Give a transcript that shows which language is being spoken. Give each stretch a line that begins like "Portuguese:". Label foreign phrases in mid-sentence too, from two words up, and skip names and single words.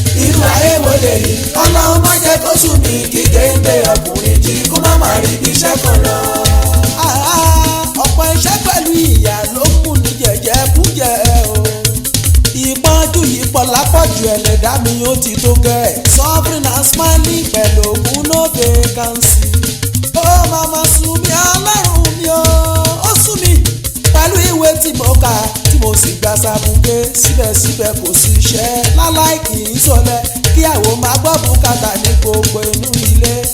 Yoruba: Irú ayé wo lèyí? Ọlọ́run má jẹ́ kó sùn mí, kí géńdé ọkùnrin jí, kó má má rí ibi iṣẹ́ kan lọ. Àá, ọ̀pọ̀ iṣẹ́ pẹ̀lú ìyà ló mú ní jẹ̀jẹ̀kújẹ̀ o. Ìpọ́njú yìí pọ̀ lápọ̀jù, ẹlẹ́dá mi ó ti tó gẹ́.
English: Suffering and smiling
Yoruba: pẹ̀lú ògùn
English: no vacancy.
Yoruba: Ó máa ma sùn mí, Ọlọ́run mi o, ó sùn mí. Pẹ̀lú ìwé tí mo kà, tí mo sì gba sàmúgbé, síbẹ̀síbẹ̀ kò sí iṣẹ́. Láláì kì í sọlẹ̀, kí àwo máa gbọ́ bùkátà ní gbogbo inú ilé.